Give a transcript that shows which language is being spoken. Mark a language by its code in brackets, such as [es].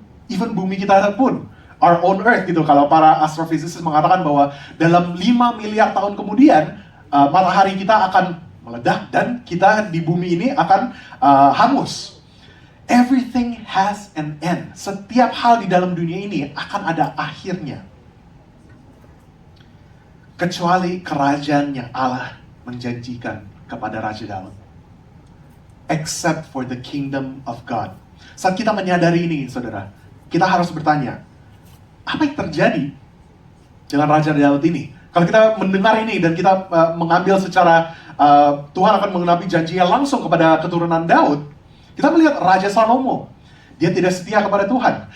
[id] even bumi kita pun, [en] our own earth [id] gitu. Kalau para astrophysicists mengatakan bahwa dalam 5 miliar tahun kemudian, matahari kita akan meledak dan kita di bumi ini akan hangus. [en] Everything has an end. [id] Setiap hal di dalam dunia ini akan ada akhirnya. Kecuali kerajaan yang Allah menjanjikan kepada Raja Daud. [en] Except for the kingdom of God. [id] Saat kita menyadari ini, saudara, kita harus bertanya, apa yang terjadi dengan Raja Daud ini? Kalau kita mendengar ini dan kita mengambil secara Tuhan akan mengenapi janjinya langsung kepada keturunan Daud, kita melihat Raja Salomo, dia tidak setia kepada Tuhan.